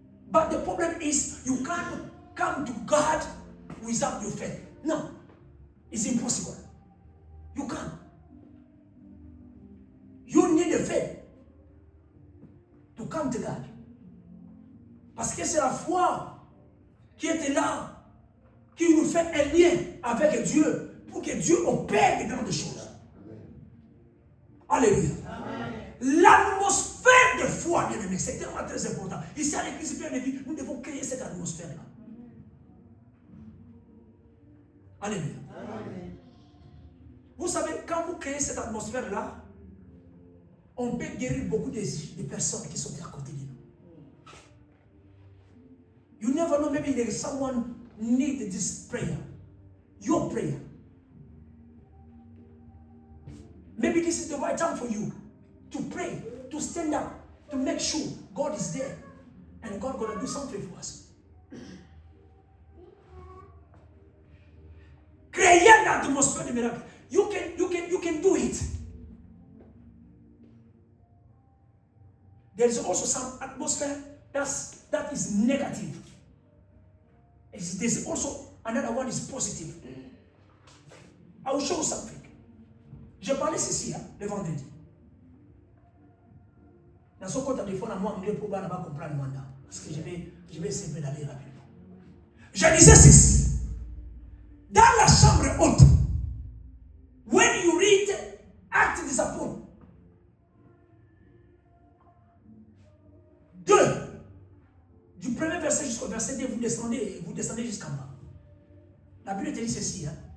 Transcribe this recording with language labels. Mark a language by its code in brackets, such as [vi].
[en] But the problem is, you can't come to God without your faith. No, it's impossible. You can't. You need a faith to come to God. [fr] Parce que c'est la foi qui était là, qui nous fait un lien avec Dieu pour que Dieu opère de grandes choses. Alléluia. L'atmosphère de foi, bien aimé, c'est tellement très important. Ici à l'église, bien aimé, nous devons créer cette atmosphère-là. Alléluia. Amen. Vous savez, quand vous créez cette atmosphère-là, on peut guérir beaucoup de personnes qui sont à côté de nous. [en] You never know, maybe there is someone need this prayer. Your prayer. Maybe this is the right time for you to pray, to stand up, to make sure God is there. And God gonna do something for us. [fr] Créer l'atmosphère de miracle. [en] You can do it. There is also some atmosphere that is negative. There's also another one is positive. I will show you something. [fr] Je parlais ceci le vendredi. Dans ce compte, des fois, moi, je ne peux pas comprendre le mandat. Parce que je vais essayer d'aller rapidement. Je disais ceci. atmosphère haute. [en] When you read [fr] Actes des Apôtres 2, du premier verset jusqu'au verset 2, vous descendez jusqu'en bas. La Bible te dit ceci. Hein?